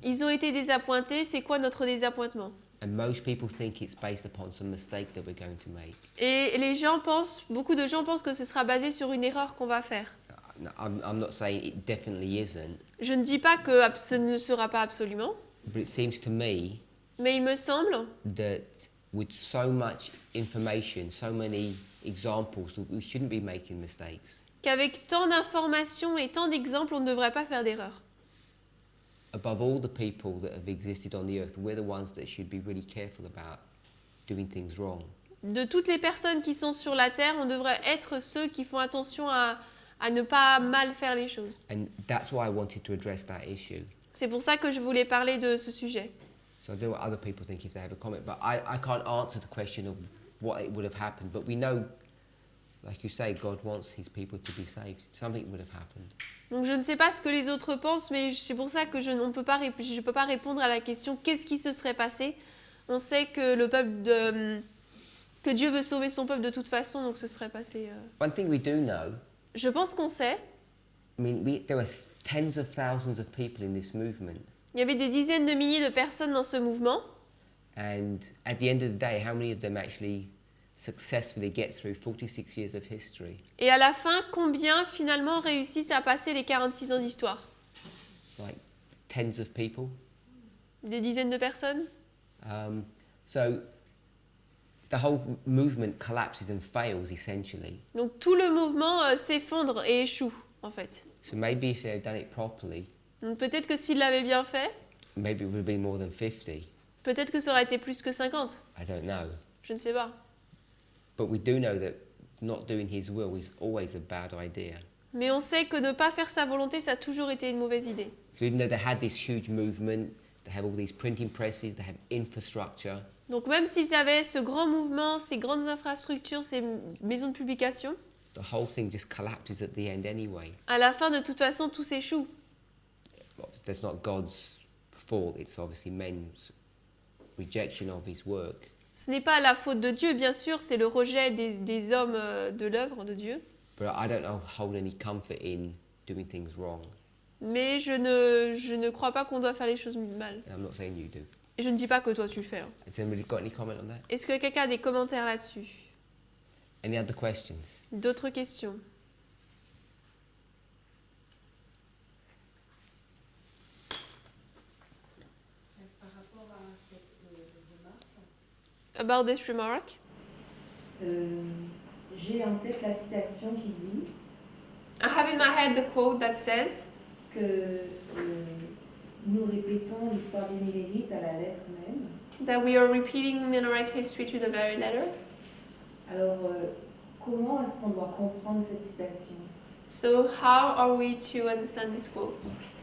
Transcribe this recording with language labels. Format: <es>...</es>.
<fr>Ils ont été désappointés. C'est quoi notre désappointement?</fr> <en>And most people think it's based upon some mistake that we're going to make.</en> <fr>Et les gens pensent, beaucoup de gens pensent que ce sera basé sur une erreur qu'on va faire.</fr> <en>No, I'm not saying it definitely isn't,</en> <fr>Je ne dis pas que ce ne sera pas absolument,</fr> <en>but it seems to me</en> <fr>mais il me semble</fr> <en>that with so much information, so many examples, that we shouldn't be making mistakes.</en> <fr>qu'avec tant d'informations et tant d'exemples, on ne devrait pas faire d'erreur.</fr> <en>Above all the people that have existed on the earth, we're the ones that should be really careful about doing things wrong.</en> <fr>De toutes les personnes qui sont sur la Terre, on devrait être ceux qui font attention à ne pas mal faire les choses.</fr> <en>And that's why I wanted to address that issue.</en> <fr>C'est pour ça que je voulais parler de ce sujet.</fr> <en>So I don't know what other people think if they have a comment, but I can't answer the question of what it would have happened. But we know, like you say, God wants His people to be saved. Something would have happened.</en> <fr>Donc je ne sais pas ce que les autres pensent, mais c'est pour ça que je ne peux pas répondre à la question qu'est-ce qui se serait passé. On sait que que Dieu veut sauver son peuple de toute façon, donc ce serait passé.</fr> <en>One thing we do know,</en> <fr>Je pense qu'on sait.</fr> <en>I mean, there were tens of thousands of people in this movement.</en> <fr>Il y avait des dizaines de milliers de personnes dans ce mouvement.</fr> <en>And at the end of the day, how many of them actually successfully get through 46 years of history?</en> <fr>Et à la fin, combien finalement réussissent à passer les 46 ans d'histoire?</fr> <en>Like tens of people.</en> <fr>Des dizaines de personnes?</fr> <en>So the whole movement collapses and fails essentially.</en> <fr>Donc tout le mouvement s'effondre et échoue en fait.</fr> <en>So maybe if they had done it properly,</en> <fr>Donc peut-être que s'il l'avait bien fait,</fr> <en>maybe it would have been more than 50.</en> <fr>peut-être que ça aurait été plus que 50.</fr> <en>I don't know.</en> <fr>Je ne sais pas.</fr> <en>But we do know that not doing his will is always a bad idea.</en> <fr>Mais on sait que ne pas faire sa volonté, ça a toujours été une mauvaise idée.</fr> <en>So even though they had this huge movement, they have all these printing presses, they have infrastructure,</en> <fr>Donc même s'ils avaient ce grand mouvement, ces grandes infrastructures, ces maisons de publication,</fr> <en>the whole thing just collapses at the end anyway.</en> <fr>à la fin, de toute façon, tout s'échoue.</fr> <en>That's not God's fault, it's obviously men's rejection of his work.</en> <fr>Ce n'est pas la faute de Dieu, bien sûr, c'est le rejet des hommes de l'œuvre de Dieu.</fr> <en>But I don't hold any comfort in doing things wrong.</en> <fr>Mais je ne crois pas qu'on doit faire les choses mal.</fr> <en>And I'm not saying you do.</en> <fr>Et je ne dis pas que toi tu le fais. Hein.</fr> <en>Has anybody got any comment on that?</en> <fr>Est-ce que quelqu'un a des commentaires là-dessus?</fr> <en>Any other questions?</en> <fr>D'autres questions? Par rapport à cette remarque,</fr> <en>About this remark,</en> <fr>J'ai en tête la citation qui dit</fr> <en>I have in my head the quote that says</en> <fr>que nous répétons l'histoire des Millérites à la lettre même.</fr> <en>that we are repeating Millerite history to the very letter.</en> <fr>Alors, comment est-ce qu'on doit comprendre cette citation?</fr> <en>So how are we to understand this quote?</en>